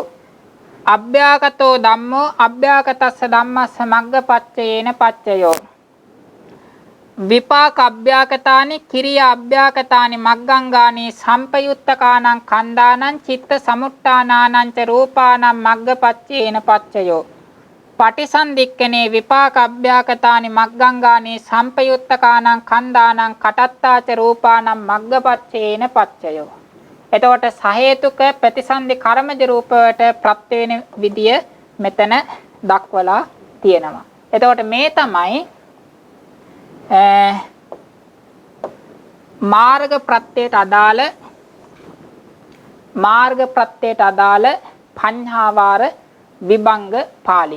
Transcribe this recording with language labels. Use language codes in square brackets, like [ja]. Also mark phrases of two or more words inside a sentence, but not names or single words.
[pi] අභ්‍යාකතෝ ධම්මෝ අභ්‍යාකතස්ස ධම්මස්ස මග්ගපච්චේන පච්චයෝ. විපාක අභ්‍යාකතානි කිරිය අභ්‍යාකතානි මග්ගංගානි සම්පයුත්තකානං කන්දානං චිත්ත සමුට්ඨානානං ච රූපානං මග්ගපච්චේන පච්චයෝ. පටිසන්ධික්ඛනේ විපාක අභ්‍යාකතානි මග්ගංගානි සම්පයුත්තකානං කන්දානං කටත්තාච රූපානං මග්ගපච්චේන පච්චයෝ. [si] එතකොට සහේතුක ප්‍රතිසන්දි කර්මජ රූප වලට ප්‍රත්‍ය වෙන විදිය මෙතන දක්වලා තියෙනවා. එතකොට මේ තමයි මාර්ග ප්‍රත්‍යයට අදාළ පඤ්ඤාවාර විභංග පාළිය.